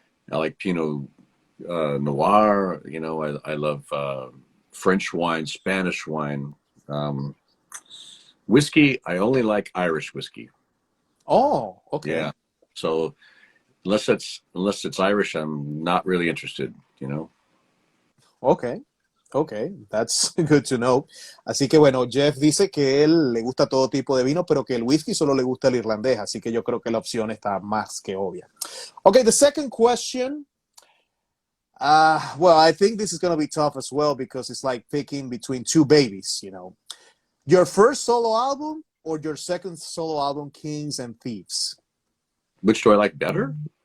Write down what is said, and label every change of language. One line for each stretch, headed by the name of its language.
English: I like Pinot Noir. You know, I love French wine, Spanish wine. Whiskey, I only like Irish whiskey. Oh, okay. Yeah. So unless it's Irish, I'm not really interested, you know. Okay, that's good to know.
Spanish: Así que bueno, Jeff dice que él le gusta todo tipo de vino, pero que el whisky solo le gusta el irlandés, así que yo creo que la opción está más que obvia.
English: Okay, the second question. Well, I think this is going to be tough as well because it's like picking between two babies, you know. Your first solo album or your second solo album, Kings and Thieves? Which do I like better?